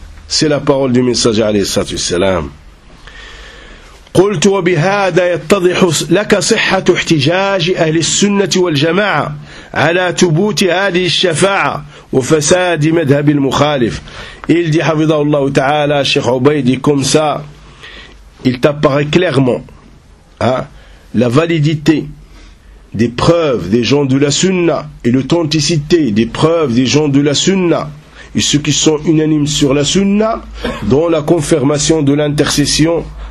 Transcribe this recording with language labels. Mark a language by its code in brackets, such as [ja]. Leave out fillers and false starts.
[fr] C'est la parole du messager alayhi salatu wassalam. [ar] قلت وبهذا يتضح لك صحة احتجاج أهل السنة والجماعة على ثبوت هذه الشفاعة وفساد مذهب المخالف. [fr] Il dit, [ar] حفظه الله تعالى, [fr] Cheikh Ubayd, comme ça, il t'apparaît clairement la validité des preuves des gens de la Sunna et l'authenticité des preuves des gens de la Sunna et ceux qui sont unanimes sur la Sunna dans la confirmation de l'intercession